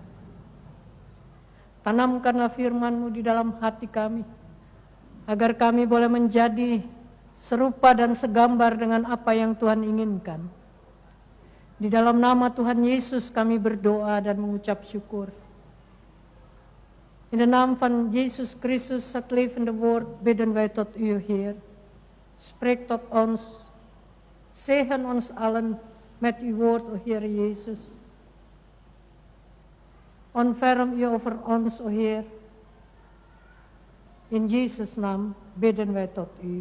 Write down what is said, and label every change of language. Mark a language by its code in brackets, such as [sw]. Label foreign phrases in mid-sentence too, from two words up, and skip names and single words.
[id] Tanamkanlah firman-Mu di dalam hati kami, agar kami boleh menjadi serupa dan segambar dengan apa yang Tuhan inginkan. Di dalam nama Tuhan Yesus kami berdoa dan mengucap syukur. [nl] In de naam van Jezus Christus, het levende woord, bidden wij tot u, Heer. Spreek tot ons, zegen ons allen met uw woord, o Heer Jezus. Ontferm u over ons, o Heer. In Jezus' naam bidden wij tot u.